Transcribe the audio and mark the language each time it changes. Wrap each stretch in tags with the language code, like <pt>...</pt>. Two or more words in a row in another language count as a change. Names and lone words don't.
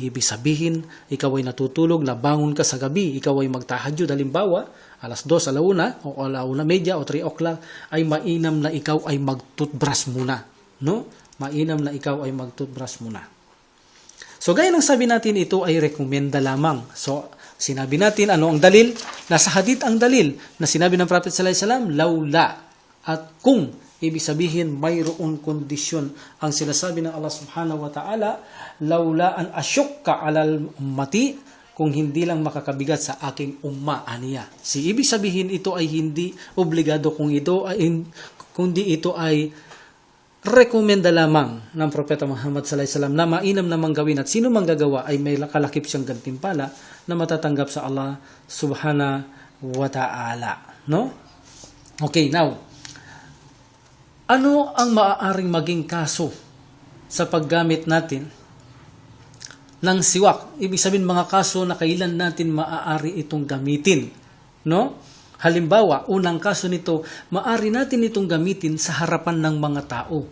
<tl>Ibig sabihin, ikaw ay natutulog, nabangon ka sa gabi, ikaw ay magtahajjud, halimbawa, alas 2, alauna, o alauna media, o 3 o'clock, ay mainam na ikaw ay mag-toothbrush muna. No? Mainam na ikaw ay mag-toothbrush muna. So, gaya ng sabi natin, ito ay rekomenda lamang. So, sinabi natin, ano ang dalil? Nasa hadith ang dalil na sinabi ng Prophet</tl> <ar>صلى الله عليه وسلم,</ar> <tl>laula, at kung, ibig sabihin, mayroong kondisyon. Ang sinasabi ng Allah</tl> <ar>سبحانه وتعالى, لولا أن أشق على أمتي,</ar> <tl>kung hindi lang makakabigat sa aking umma, aniya. Ibig sabihin, ito ay hindi obligado kundi ito ay rekomenda lamang ng Propeta Muhammad</tl> <ar>صلى الله عليه وسلم</ar> <tl>na mainam namang gawin at sino mang gagawa ay may kalakip siyang gantimpala na matatanggap sa Allah</tl> <ar>سبحانه وتعالى.</ar> <tl>No? Okay, now, ano ang maaaring maging kaso sa paggamit natin ng siwak? Ibig sabihin mga kaso na kailan natin maaari itong gamitin. No? Halimbawa, unang kaso nito, maaari natin itong gamitin sa harapan ng mga tao.</tl>